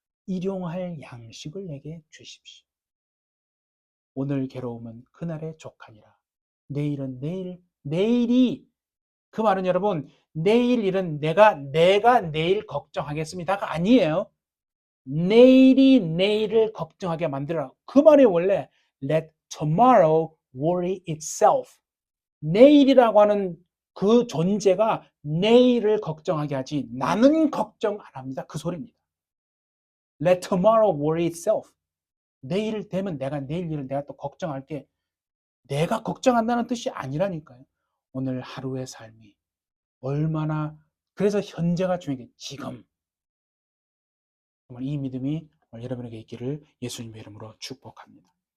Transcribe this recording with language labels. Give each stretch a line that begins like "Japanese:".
Korean: 일용할 양식을 내게 주십시오. 오늘 괴로움은 그날의 족하니라. 내일은 내일이 그 말은 여러분 내일 일은 내가 내일 걱정하겠습니다가 아니에요. 내일이 내일을 걱정하게 만들어라. 그 말이 원래
English: let tomorrow worry itself.
Korean: 내일이라고 하는 그 존재가 내일을 걱정하게 하지 나는 걱정 안 합니다. 그 소리입니다.
English: Let tomorrow worry itself.
Korean: 내일 되면 내일 일은 내가 또 걱정할게. 내가 걱정한다는 뜻이 아니라니까요. 오늘 하루의 삶이 얼마나 그래서 현재가 중요해. 지금 정말 이 믿음이 여러분에게 있기를 예수님의 이름으로 축복합니다.